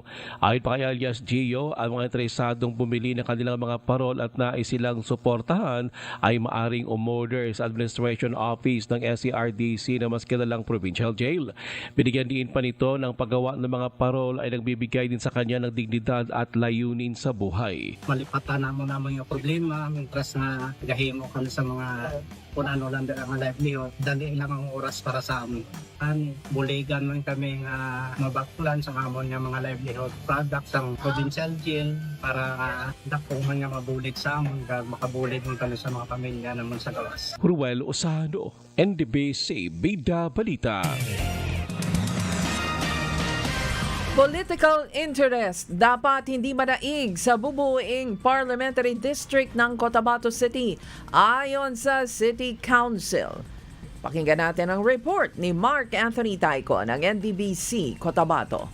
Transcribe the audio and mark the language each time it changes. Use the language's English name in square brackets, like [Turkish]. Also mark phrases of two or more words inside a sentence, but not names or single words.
[Filipino] Ayon pa kay alias Gio, ang mga interesadong bumili ng kanilang mga parol at nais silang suportahan ay maaring umorder sa Administration Office ng SCRDC na mas kilalang Provincial Jail. Binigyan din pa nito ng paggawa ng mga parol ay nagbibigay din sa kanya ng dignidad at layunin sa buhay. [Hiligaynon] Malipatan na mo naman yung problema, mintras na gahimo ka tungkol sa mga kung ano lang ang livelihood. Dali lang ang oras para sa amin. Buligan man kami mabaklan sa amon nga mga [English] livelihood products [Hiligaynon] ang provincial jail para dako man nga mabulit sa amon kag makabulit man kami sa mga pamilya naman sa gawas. Ruel Osano, NDBC Bida Balita. [English] Political interest [Filipino] dapat hindi madaig sa bubuing [English] parliamentary district [Filipino] ng Cotabato City ayon sa City Council. Pakinggan natin ang report ni Mark Anthony Taico ng NDBC Cotabato.